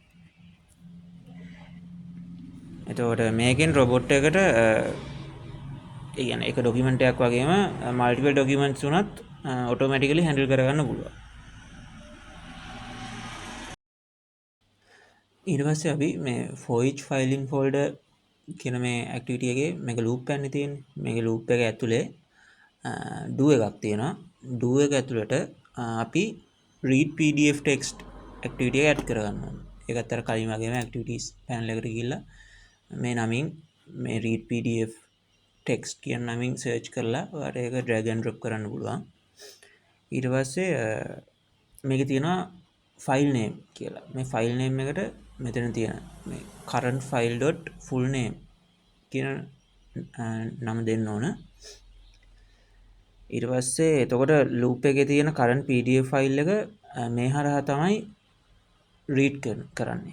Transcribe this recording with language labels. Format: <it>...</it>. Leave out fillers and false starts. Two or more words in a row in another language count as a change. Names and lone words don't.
<si>එතකොට මේකෙන් robot එකට ඒ කියන්නේ එක document එකක් වගේම</si> <en>multiple documents</en> <si>උනත්</si> <en>automatically handle</en> <si>කරගන්න පුළුවන්. ඊට පස්සේ අපි මේ</si> <en>for each file in folder</en> <si>කියන මේ activity එකේ මේක loop එකක් තියෙන්නේ. මේකේ loop එක ඇතුලේ do එකක් තියෙනවා. do එක ඇතුළට අපි</si> <en>read pdf text activity</en> <si>එක add කරගන්න ඕනේ. ඒකත් අර කලින් වගේම activities panel එකට ගිහිල්ලා මේ නමින් මේ</si> <en>read pdf text</en> <si>කියන නමින් search කරලා ඔයාලට ඒක</si> <en>drag and drop</en> <si>කරන්න පුළුවන්. ඊට පස්සේ මේකේ තියෙනවා</si> <en>file name</en> <si>කියලා. මේ</si> <en>file name</en> <si>එකට මෙතන තියෙන</si> <en>current file.fullname</en> <si>කියන නම දෙන්න ඕන. ඊට පස්සේ එතකොට ලූප් එකේ තියෙන</si> <en>current pdf file</en> <si>එක මේ හරහා තමයි රීඩ් කරන්නේ.</si>